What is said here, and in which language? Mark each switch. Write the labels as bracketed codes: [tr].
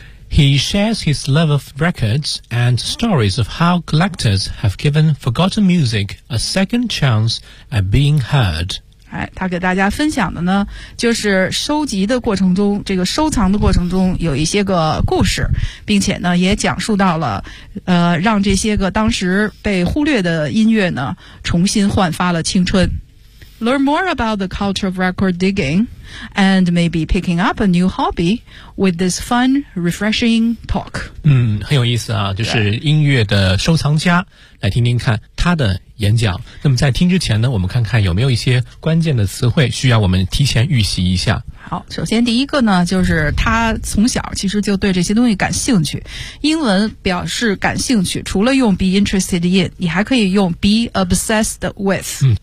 [en] He shares his love of records and stories of how collectors have given forgotten music a second chance at being heard。 [zh] 哎，他给大家分享的呢就是收集的过程中这个收藏的过程中有一些个故事，并且呢也讲述到了让这些个当时被忽略的音乐呢重新焕发了青春。 [en] Learn more about the culture of record digging and maybe picking up a new hobby with this fun refreshing talk。 [zh] 很有意思啊，就是音乐的收藏家来听听看他的演讲。那么在听之前呢，我们看看有没有一些关键的词汇需要我们提前预习一下。好，首先第一个呢就是他从小其实就对这些东西感兴趣，英文表示感兴趣除了用 [en] be interested in， [zh] 你还可以用 [en] be obsessed with。